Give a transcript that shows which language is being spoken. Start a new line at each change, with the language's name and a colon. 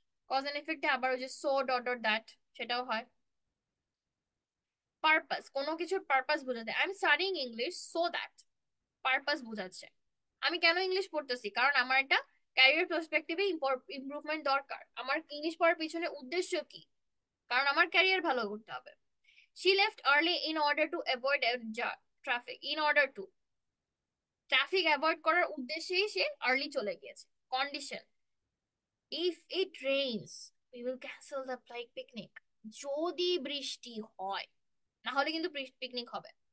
Bangla: Cause and এফেক্টে আবার ওই যে সো ডট ডট দ্যাট, সেটাও হয়। পারপাস, কোনো কিছুর পারপাস বোঝাতে, I am studying English so that, purpose বোঝাচ্ছে আমি কেন ইংলিশ পড়তেছি, কারণ আমার একটা ক্যারিয়ার পার্সপেক্টিভে ইমপ্রুভমেন্ট দরকার। আমার ইংলিশ পড়ার পিছনে উদ্দেশ্য কি? কারণ আমার ক্যারিয়ার ভালো করতে হবে। She left early in order to avoid a traffic, in order to, traffic avoid করার উদ্দেশ্যেই সে আর্লি চলে গিয়েছে।
English: Condition, if it rains we will cancel the picnic.
Bangla: যদি বৃষ্টি হয়, না হলে কিন্তু পিকনিক হবে।